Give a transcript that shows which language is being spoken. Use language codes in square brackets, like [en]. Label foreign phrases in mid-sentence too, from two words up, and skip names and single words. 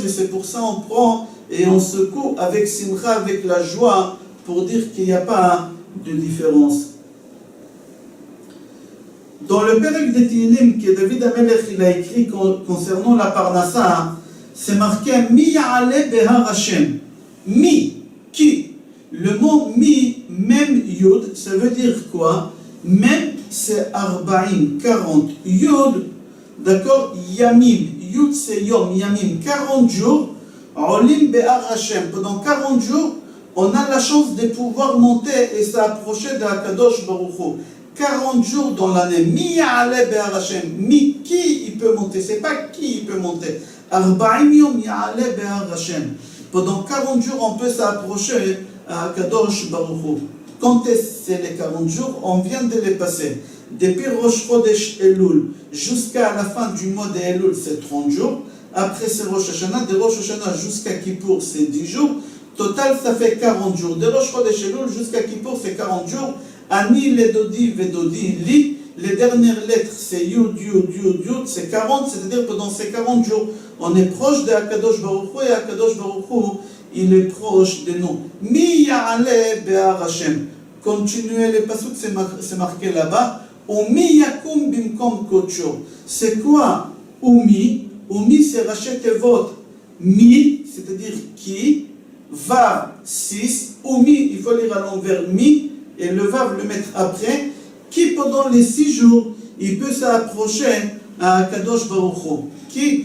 [fr] Et c'est pour ça qu'on prend et on secoue avec simcha, avec la joie, pour dire qu'il n'y a pas de différence. Dans le Perek de Tehillim que David HaMelech il a écrit concernant la Parnassa, c'est marqué [he] מי יעלה בהר השם. [fr] Mi, qui? Le mot mi, même yud, ça veut dire quoi? Même c'est arba'im, 40. Yud, d'accord? Yamim, yud c'est yom, yamim, 40 jours. [he] עולים בהר השם. [fr] Pendant 40 jours, on a la chance de pouvoir monter et s'approcher de [he] הקדוש ברוך הוא. [fr] 40 jours dans l'année. [he] מי יעלה בהר השם. [fr] Mi, qui il peut monter? C'est pas qui il peut monter. [he] ארבעים יום יעלה בהר השם. [fr] Pendant 40 jours, on peut s'approcher à [he] קדוש ברוך הוא. [fr] Quand c'est les 40 jours, on vient de les passer. Depuis Rosh Chodesh Elul jusqu'à la fin du mois de Elul, c'est 30 jours. Après, c'est Rosh Hashanah. De Rosh Hashanah jusqu'à Kippour, c'est 10 jours. Total, ça fait 40 jours. De Rosh Chodesh Elul jusqu'à Kippour, c'est 40 jours. [he] אני לדודי ודודי לי. [fr] Les dernières lettres, c'est Yud, Yud, Yud, Yud, c'est 40, c'est-à-dire que dans ces 40 jours, on est proche de [he] הקדוש ברוך הוא [fr] et [he] הקדוש ברוך הוא, [fr] il est proche de nous. [he] מי יעלה בהר השם. [fr] Continuez les pasuk, c'est marqué là-bas. [he] ומי יקום במקום כוחו. [fr] C'est quoi Umi? Umi, c'est [he] ראשי תיבות. [fr] Mi, c'est-à-dire qui. Vav, 6. Umi, il faut lire à l'envers mi, et le vav le mettre après. Qui pendant les 6 jours, il peut s'approcher à [he] קדוש ברוך הוא. [fr] Qui?